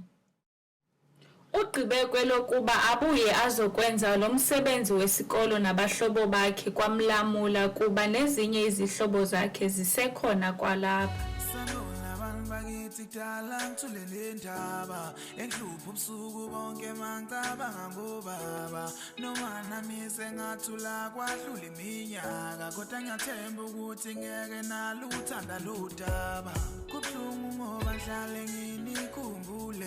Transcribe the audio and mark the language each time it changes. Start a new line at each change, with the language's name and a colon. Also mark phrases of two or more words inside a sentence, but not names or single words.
Xhosa: Ugqibe kwelokuba abuye azokwenza lo msebenzi wesikolo nabahlobo bakhe kwaMlamula kuba nezinye izihlobo zakhe zisekhona kwalapha.
Zulu: Sikudala ngithulele indaba enhlupho ubusuku bonke mangicabanga ngobaba noma nami sengathula kwadlula iminyaka kodwa ngiyathemba ukuthi ngeke nalo uthanda lo daba kubuhlungu ngoba ngihlale nginikhumbule